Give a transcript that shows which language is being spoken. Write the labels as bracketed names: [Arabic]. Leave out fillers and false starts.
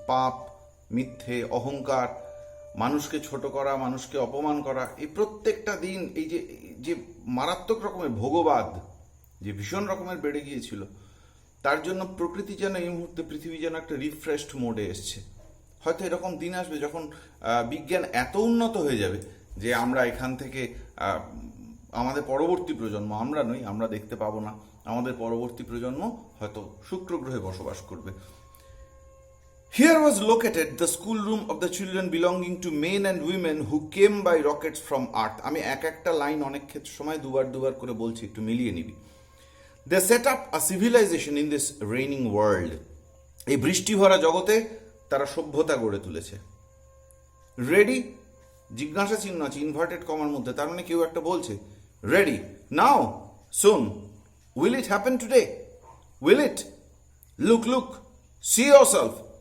[Bangla] পাপ, মিথ্যে, অহংকার, মানুষকে ছোট করা, মানুষকে অপমান করা, এই প্রত্যেকটা দিন এই যে মারাত্মক রকমের ভোগবাদ যে ভীষণ রকমের বেড়ে গিয়েছিল, তার জন্য প্রকৃতি যেন এই মুহূর্তে, পৃথিবী যেন একটা রিফ্রেশড মোডে এসছে। হয়তো এরকম দিন আসবে যখন বিজ্ঞান এত উন্নত হয়ে যাবে যে আমরা এখান থেকে আমাদের পরবর্তী প্রজন্ম, আমরা নই, আমরা দেখতে পাবো না, আমাদের পরবর্তী প্রজন্ম হয়তো শুক্র গ্রহে বসবাস করবে। [English] Here was located the schoolroom of the children belonging to men and women who came by rockets from Earth. [Bangla] আমি একটা লাইন অনেক ক্ষেত্রে সময় দুবার করে বলছি, একটু মিলিয়ে নিবি। [English] They set up a civilization in this raining world. [Bangla] এই বৃষ্টি ভরা জগতে তারা সভ্যতা গড়ে তুলেছে। রেডি, জিজ্ঞাসা চিহ্ন আছে ইনভার্টেড কমার মধ্যে, তার মানে কেউ একটা বলছে [English] Ready, now, soon, will it happen today, will it, look, see yourself.